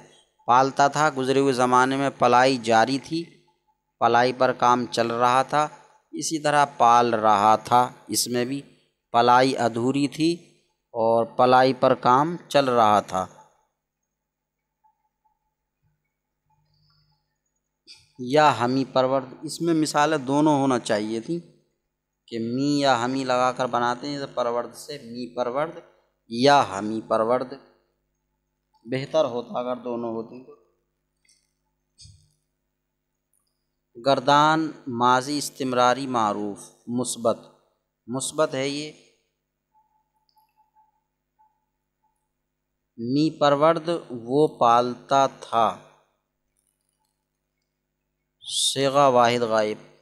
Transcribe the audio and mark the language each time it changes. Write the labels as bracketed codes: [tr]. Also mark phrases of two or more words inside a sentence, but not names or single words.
[ur] پالتا تھا گزرے ہوئے زمانے میں پلائی جاری تھی، پلائی پر کام چل رہا تھا، اسی طرح پال رہا تھا اس میں بھی پلائی ادھوری تھی اور پلائی پر کام چل رہا تھا۔ [fa] یا ہمی پرورد، [ur] اس میں مثالیں دونوں ہونا چاہیے تھیں کہ می یا ہمی لگا کر بناتے ہیں پرورد سے [fa] می پرورد یا ہمی پرورد، [ur] بہتر ہوتا اگر دونوں ہوتی تو۔ گردان ماضی استمراری معروف مثبت ہے یہ، [fa] می پرورد [ur] وہ پالتا تھا، صیغہ واحد غائب۔